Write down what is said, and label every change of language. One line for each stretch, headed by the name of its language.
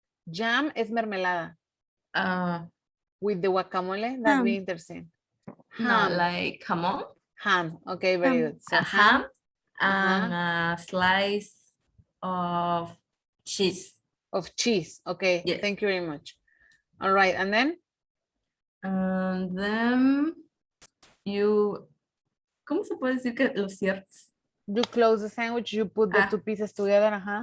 Spanish: Jam es mermelada.
English: With the guacamole, that'd be interesting. No, like jamón. Ham, okay, very good. So ham and a slice of cheese. Of cheese, okay. Yes. Thank you very much. All right, and then? And then you,
Spanish: ¿cómo se puede decir que lo cierras?
English: You close the sandwich, you put the two pieces together,